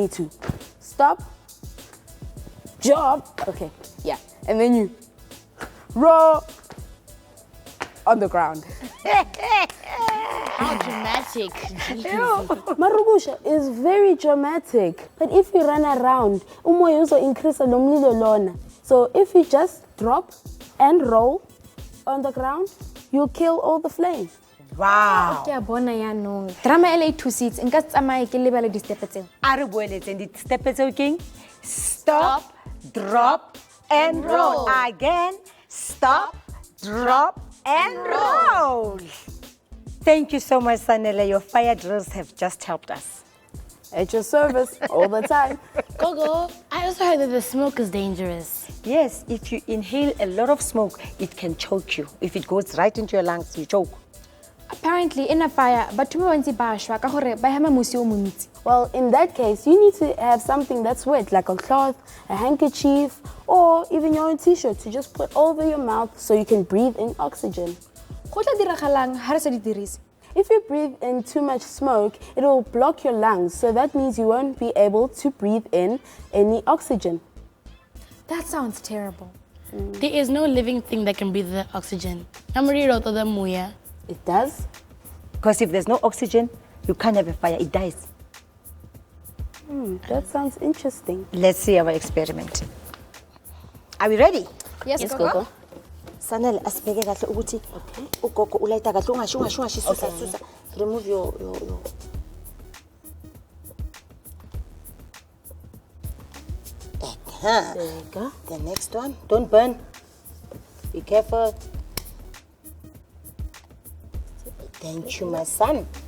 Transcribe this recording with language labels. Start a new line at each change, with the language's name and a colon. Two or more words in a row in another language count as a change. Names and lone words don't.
English: You need to stop, jump. Okay, yeah. And then you roll on the ground. How dramatic. Marugusha is very dramatic. But if you run around, umoya also increase
Zulu: nomlilo lona.
English: So if you just drop and roll on the ground, you'll kill all the flames. Wow.
Tswana: Ke a bona yaanong. Drama e le e thusitse, nka se tsamaye ke lebale di-step tseo. A re boeletseng di-step tseo keng?
English: Stop, drop, and roll. Again, stop, drop, and roll. Thank you so much, Sanele. Your fire drills have just helped us. At your service all the time. Gogo, I also heard that the smoke is dangerous. Yes, if you inhale a lot of smoke, it can choke you. If it goes right into your lungs, you choke. Apparently, in a fire,
Tswana: batho ba bantsi ba shwa ka gore ba hema mosi o montsi.
English: Well, in that case, you need to have something that's wet, like a cloth, a handkerchief, or even your own t-shirt to just put over your mouth so you can breathe in oxygen.
Tswana: Go tla diragalang ha re sa di dirise?
English: If you breathe in too much smoke, it will block your lungs, so that means you won't be able to breathe in any oxygen. That sounds terrible. There is no living thing that can breathe the oxygen. It does? Because if there's no oxygen, you can't have a fire, it dies. That sounds interesting. Let's see our experiment. Are we ready? Yes, Yes, Gogo. Gogo.
Zulu: Sanele, asibheke kahle ukuthi ugogo ulayita kahle ungashi susa.
English: Remove your There you go. The next one. Don't burn. Be careful. Thank you, my son.